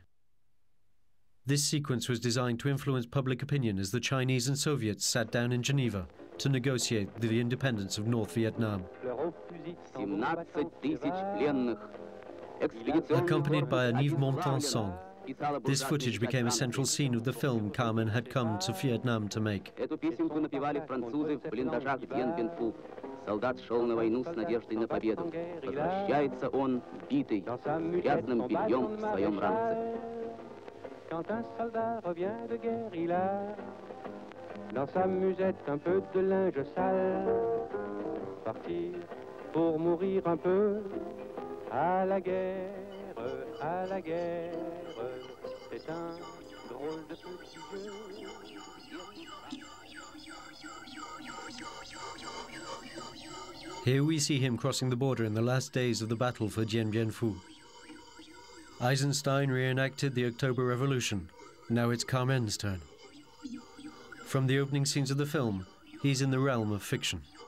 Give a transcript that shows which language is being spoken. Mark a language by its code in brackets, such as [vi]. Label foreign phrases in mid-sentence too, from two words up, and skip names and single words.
[en] This sequence was designed to influence public opinion as the Chinese and Soviets sat down in Geneva to negotiate the independence of North Vietnam. Accompanied by an Yves Montand song, this footage became a central scene of the film Karmen had come to Vietnam to make. [ru] Солдат шел на войну с надеждой на победу. Возвращается он, битый, грязным бельем в своем ранце. [fr] Quand un soldat revient de guerre, il a dans sa musette un peu de linge sale. Partir pour mourir un peu à la guerre, c'est un drôle de petit jeu. [en] Here we see him crossing the border in the last days of the battle for Dien Bien Phu. Eisenstein reenacted the October Revolution. Now it's Karmen's turn. From the opening scenes of the film, he's in the realm of fiction.